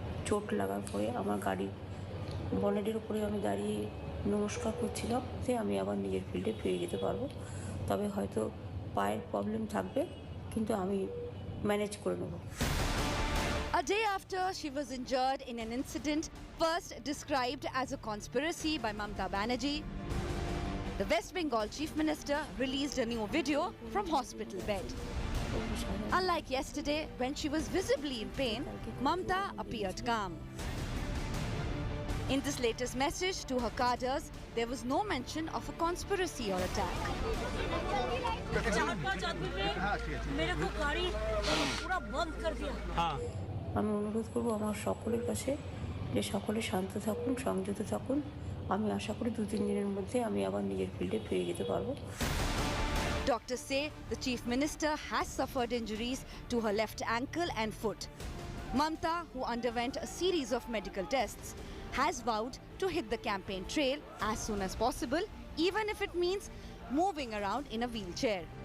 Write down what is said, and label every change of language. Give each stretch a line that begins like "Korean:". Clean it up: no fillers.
Bangla: চোট লাগার পরে আমার গাড়ি বনেটের উপরে আমি দাঁড়িয়ে নমস্কার করছিলাম যে আমি আবার নিজের ফিল্ডে ফিরে যেতে পারবো তবে হয়তো পায়ের প্রবলেম থাকবে কিন্তু আমি ম্যানেজ করে নেব
English: A day after she was injured in an incident first described as a conspiracy by Mamata Banerjee, the West Bengal Chief Minister released a new video from hospital bed. Unlike yesterday, when she was visibly in pain, Mamata appeared calm. In this latest message to her cadres, there was no mention of a conspiracy or attack.
Bangla: আমি অনুরোধ করব আমার সকলের কাছে যে সকলে শান্ত থাকুন সংযত থাকুন আমি আশা করি 2-3 দিনের মধ্যে আমি আবার নিজের ফিল্ডে ফিরে যেতে পারবো
English: Doctors say the Chief Minister has suffered injuries to her left ankle and foot. Mamata, who underwent a series of medical tests, has vowed to hit the campaign trail as soon as possible, even if it means moving around in a wheelchair.